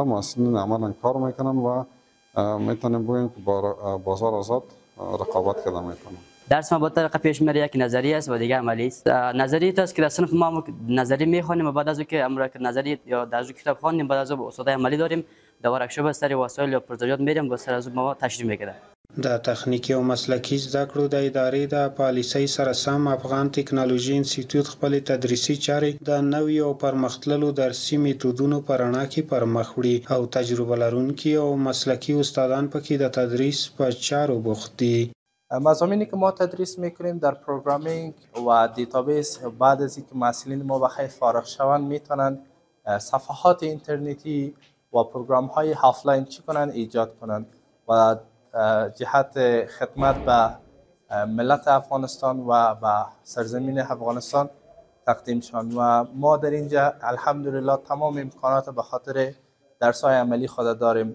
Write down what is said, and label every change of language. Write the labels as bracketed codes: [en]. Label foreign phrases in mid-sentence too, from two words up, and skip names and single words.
[fa] محصلین عملا کار میکنن و میتونیم بگوییم که با بازار آزاد رقابت کرده میکنن. درس ما با طریقه پیش میره، یک نظری است و دیگه عملی است. نظری است که در صنف ما نظری میخوانیم و بعد از که امر نظری یا در کتاب خوانیم بعد از استاد عملی داریم در ورکشاپ از سر وسایل یا پروژه‌ات میریم و سر از ما تشریح میکنه. [ps] د تخنیکی او مسلکي زده کړو د ادارې د پالیسۍ سره سم افغان ټکنالوژي انسټیټیوټ خپل تدریسي چارې د نوي او پرمختللو درسي میتودونو په رڼا کې پر مخ وړي او تجربه لرونکي او مسلکي استادان پکې د تدریس په چارو بوخت دي. [fa] مضامینی که ما تدریس میکنیم در پروگرامینگ و دیتابیس بعد از اینکه محصلین ما بخیر فارغ شوند میتونن صفحات اینترنتی و پروگرام های آفلاین چی کنن ایجاد کنن و جهت خدمت به ملت افغانستان و به سرزمین افغانستان تقدیم شوند و ما در اینجا الحمدلله تمام امکانات به خاطر درس های عملی خود داریم.